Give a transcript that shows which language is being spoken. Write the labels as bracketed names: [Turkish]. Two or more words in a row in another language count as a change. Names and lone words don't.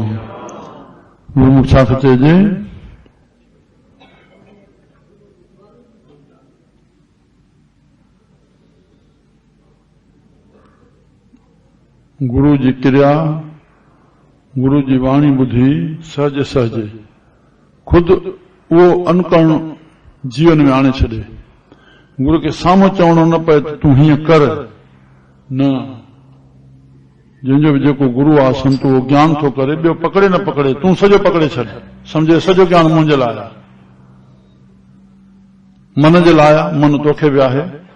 [Sindhi] गुरमुख छा थो चइजे? गुरु जी क्रिया, गुरु जी वाणी ॿुधी सहज सहज खुद उहो अनुकरण जीवन में आणे छॾे। गुरु खे साम्हूं चवणो न पए तूं हीअं कर, न। जंहिंजो बि जेको गुरु आहे संत, उहो ज्ञान थो करे, ॿियो पकड़े न पकड़े, तूं सॼो पकड़े छॾ, सम्झे सॼो ज्ञान मुंहिंजे लाइ आहे, मन जे लाइ आहे, मन तोखे बि आहे।